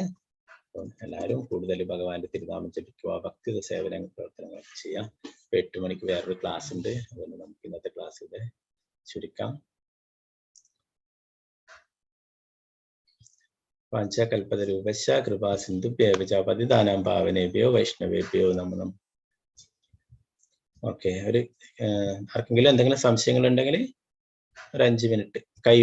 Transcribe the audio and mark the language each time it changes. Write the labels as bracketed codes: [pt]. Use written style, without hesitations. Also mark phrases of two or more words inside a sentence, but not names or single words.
[ml] അപ്പം എല്ലാവരും കൂടുതൽ ഭഗവാന്റെ തിരുനാമം ജപിക്കുക, ഭക്തി സേവന പ്രവർത്തനങ്ങളൊക്കെ ചെയ്യാം. 8 മണിക്ക് വേറൊരു ക്ലാസ് ഉണ്ട്. അതുകൊണ്ട് നമുക്ക് ഇന്നത്തെ ക്ലാസ് ഇവിടെ ചുരുക്കാം. [sa] വാഞ്ചകൽപതരൂപശ്ച കൃപാ സിന്ധുഭ്യഃ ച പതിതാനാം പാവനേഭ്യോ വൈഷ്ണവേഭ്യോ നമോ. [ml] ഓക്കെ, ആർക്കെങ്കിലും എന്തെങ്കിലും സംശയങ്ങൾ ഉണ്ടെങ്കിൽ ഒരു 5 മിനിറ്റ് കൈ